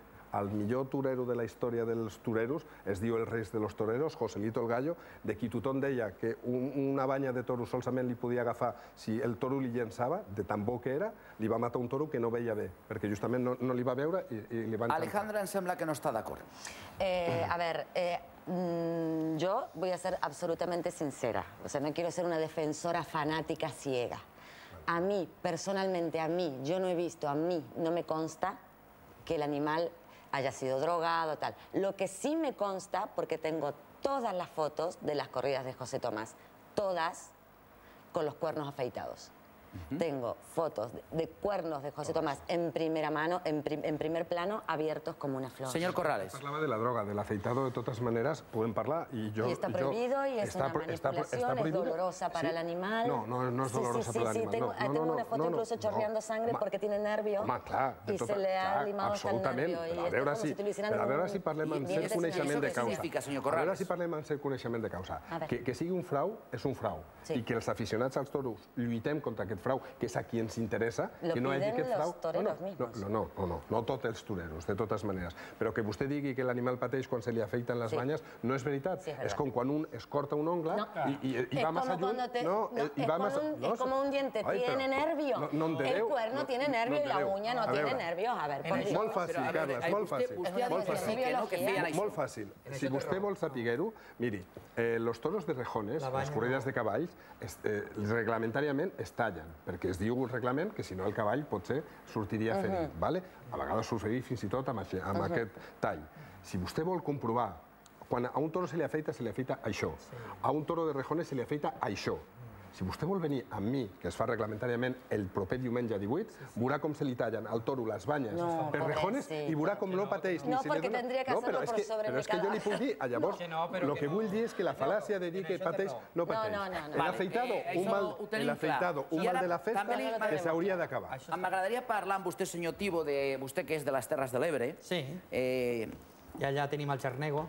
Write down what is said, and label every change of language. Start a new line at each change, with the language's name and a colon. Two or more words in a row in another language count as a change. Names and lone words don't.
Catalan: El millor torero de la història dels toreros es diu el rei de
Spanish: los toreros,
Catalan: Joselito el Gallo, de qui tothom deia que una banya de toro solament li podia agafar si el toro li llençava, de tan bo que era, li va matar un toro que no veia bé, perquè justament no li va veure i li va encantar. Alejandra em sembla que no està d'acord.
Spanish: A ver, yo voy a ser absolutamente sincera, o sea, no quiero ser una defensora fanática ciega. A mí, personalmente, yo no he visto, a mí no me consta que el animal haya sido drogado, tal. Lo que sí me consta, porque tengo todas las fotos de las corridas de José Tomás, todas con los cuernos afeitados. Tengo fotos de cuernos de José Tomás en primera mano, en primer plano, abiertos como una flor. Señor Corrales.
Catalan: Parlava de la droga, del afeitado, de totes maneres, podem parlar.
Spanish: Y está prohibido y es una manipulación, es dolorosa para el animal. No es dolorosa para el animal. Tengo una foto incluso chorreando sangre porque tiene nervio y se le ha limado hasta el nervio.
Catalan: A veure si parlem amb cert coneixement de causa. A veure si parlem amb cert coneixement de causa. Que sigui un frau, és un frau. I que els aficionats als toros lluitem contra aquest frau, que és a qui ens interessa, que no hi hagi aquest frau. No tots els toreros, de totes maneres. Però que vostè digui que l'animal pateix quan se li afecten les banyes, no és veritat. És com quan un es corta un ongle i va massa lluny.
Spanish: Es como un diente, tiene nervio. El cuerno tiene nervio y la uña no tiene nervios. A ver, por Dios.
Catalan: Molt fàcil, Carles, molt fàcil. Molt fàcil. Si vostè vol saber-ho, miri,
Spanish: los toros de rejones,
Catalan: les corrides de cavalls, reglamentàriament es tallen, perquè es diu un reglament que si no el cavall potser sortiria ferit. A vegades succeeix fins i tot amb aquest tall. Si vostè vol comprovar Quan a un toro se li afeita això. A un toro de rejones se li afeita això. Si vostè vol venir amb mi, que es fa reglamentàriament el proper diumenge 18, veurà com se li tallen al toro les banyes per rejones i veurà com no pateix.
Spanish: No, perquè tendria que hacerlo por sobre mi
Catalan: Però és que jo li puc dir, llavors, el que vull dir és que la fal·làcia de dir que pateix, no pateix.
Spanish: El afeitado,
Catalan: un mal de la festa, que s'hauria d'acabar. M'agradaria parlar amb vostè, senyor Tibo, vostè que és de les Terres de l'Ebre. Sí. I allà tenim el xarnego.